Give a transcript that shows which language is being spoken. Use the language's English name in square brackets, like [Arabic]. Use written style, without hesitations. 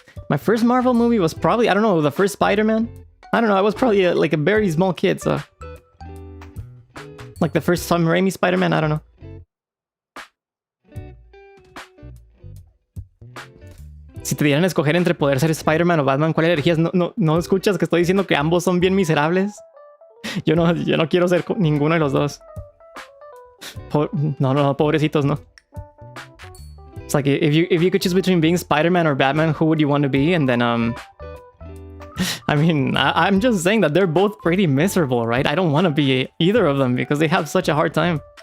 [English] My first Marvel movie was probably, I don't know, the first Spider-Man? I don't know, I was probably like a very small kid, so... Like the first Sam Raimi Spider-Man, I don't know. [Spanish] Si te dieran a escoger entre poder ser Spider-Man o Batman, ¿cuál elegirías? ¿No escuchas que estoy diciendo que ambos son bien miserables? Yo no quiero ser ninguno de los dos. No, pobrecitos, no. [English] It's like, if you could choose between being Spider-Man or Batman, who would you want to be? And then, I mean, I'm just saying that they're both pretty miserable, right? I don't want to be either of them because they have such a hard time.